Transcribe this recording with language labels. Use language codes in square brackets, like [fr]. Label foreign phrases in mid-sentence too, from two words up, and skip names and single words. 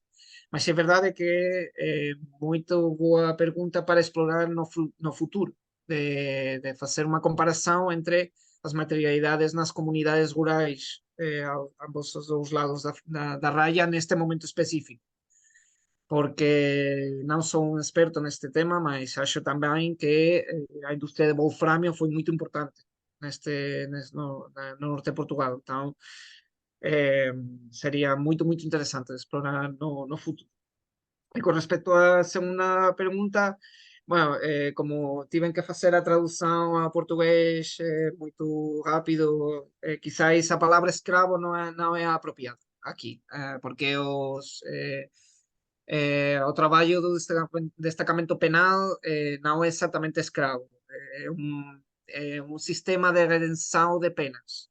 [pt] Mas é verdade que é muito boa pergunta para explorar no futuro, de fazer uma comparação entre as materialidades nas comunidades rurais ambos os dous lados da raia neste momento específico. Porque não sou um experto neste tema, mas acho também que a indústria de wolframio foi muito importante no norte de Portugal. Então, seria muito interessante explorar no futuro. [gl] E con respecto á segunda pregunta, bueno, como tiven que facer [pt] a tradução ao português muito rápido, quizás a palavra escravo não é apropriada aqui, porque o trabalho do destacamento penal não é exatamente escravo, é um sistema de redenção de penas,